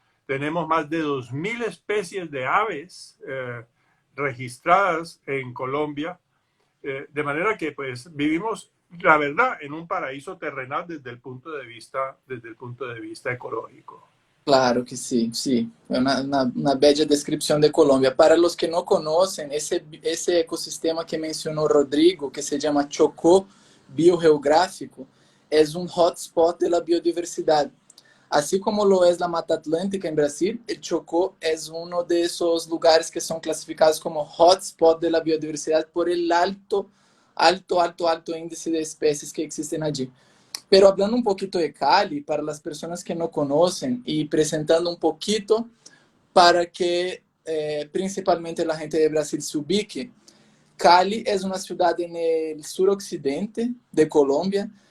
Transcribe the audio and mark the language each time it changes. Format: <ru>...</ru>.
<es>Tenemos más de 2.000 especies de aves registradas en Colombia, de manera que pues vivimos, la verdad, en un paraíso terrenal desde el punto de vista ecológico. Claro que sí, sí.</es> <pt>É uma bella descrição de Colômbia. Para os que não conhecem, esse ecossistema que mencionou Rodrigo, que se chama Chocó Biogeográfico, é um hotspot da biodiversidade. Assim como lo é a Mata Atlântica em Brasil, o Chocó é um desses lugares que são classificados como hotspot da biodiversidade</pt> <es>por el alto alto índice de especies que existen allí. Pero hablando un poquito de Cali, para las personas que no conocen y presentando un poquito para que principalmente la gente de Brasil se ubique, Cali es una ciudad en el suroccidente de Colombia.</es>